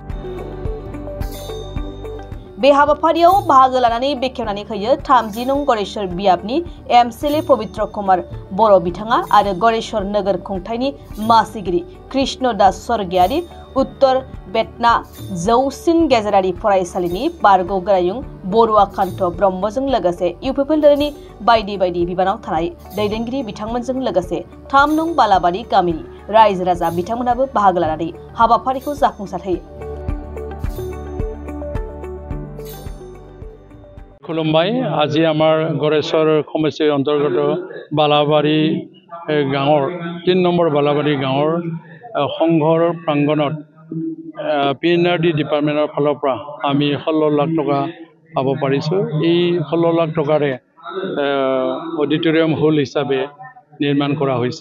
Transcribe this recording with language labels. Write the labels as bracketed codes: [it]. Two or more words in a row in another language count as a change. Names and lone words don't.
[brx] बे हाबाफारियाव बाहागो लानानै बेखेवनानै होयो 30 नं गौरीशर बियाबनि MCLA पवित्र कुमार बर' बिथाङा आरो गौरीशर नोगोर खुंथायनि मासिगिरि कृष्ण दास स्वर्गियारि उत्तर बेतना जौसिन गेजेरारि फरायसालिनि बारग' गोरायुं बरुवाकान्त ब्रह्मजों लोगोसे इउपिपिएल दलनि बायदि बायदि बिबानाव थानाय दैदेनगिरि बिथांमोनजों लोगोसे 3 नं बालाबारि गामिनि रायजो राजा बिथांमोनाबो बाहागो लानानै हाबाफारिखौ जाफुंसारहोयो। खुलुमबाय। [as] আজি আমাৰ গৌৰীশৰ সমষ্টিৰ অন্তৰ্গত বালাবাৰী গাঁৱৰ 3 নম্বৰ বালাবাৰী গাঁৱৰ সংঘৰ প্ৰাংগণত PNRD ডিপাৰ্টমেণ্টৰ ফালৰ পৰা আমি 16 লাখ টকা পাব পাৰিছোঁ। এই 16 লাখ টকাৰে অডিটৰিয়াম হল হিচাপে নিৰ্মাণ কৰা হৈছে।